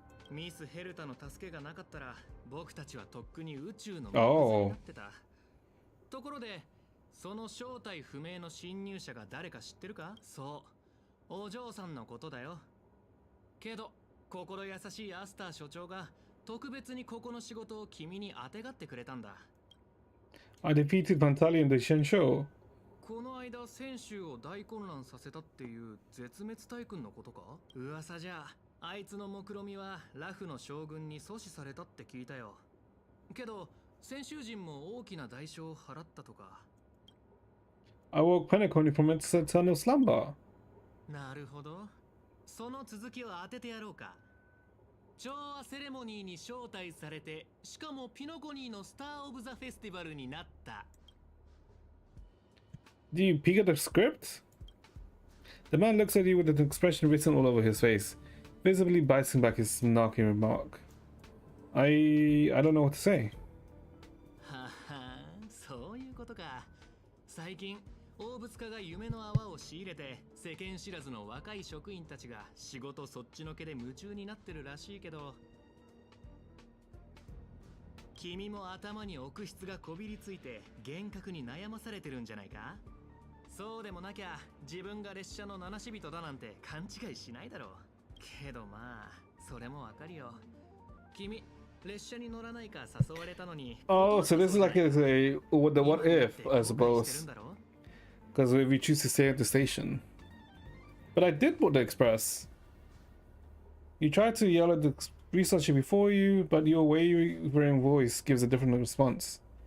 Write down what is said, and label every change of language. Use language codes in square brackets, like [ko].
[ja] ミス・ヘルタの助けがなかったら僕たちはとっくに宇宙の水になってた。ところでその正体不明の侵入者が誰か知ってるか？そう、お嬢さんのことだよ。けど心優しいアスター所長が特別にここの仕事を君にあてがってくれたんだ。 [en] I defeated Pantali in the Shensho. [ja] この間選手を大混乱させたっていう絶滅大君のことか？噂じゃあいつの目論見はラフの将軍に阻止されたって聞いたよ。けど選手陣も大きな代償を払ったとか。 [en] I woke Penacony from its eternal slumber. [ja] なるほど。その続きを当ててやろうか。調和セレモニーに招待されて、しかもピノコニーのスター・オブ・ザ・フェスティバルになった。 [en] Do you peek at the script? The man looks at you with an expression written all over his face, visibly biting back his snarky remark. I don't know what to say. [ja] はは、そういうことか。最近大物家が夢の泡を仕入れて世間知らずの若い職員たちが仕事そっちのけで夢中になってるらしいけど、君も頭に奥質がこびりついて幻覚に悩まされてるんじゃないか？そうでもなきゃ自分が列車の七死人だなんて勘違いしないだろう。けどまあそれもわかるよ。君列車に乗らないか誘われたのに。 [en] Oh, so this is like the what if, I suppose. Because we choose to stay at the station. But I did board the express. You tried to yell at the researcher before you, but your wavering voice gives a different response.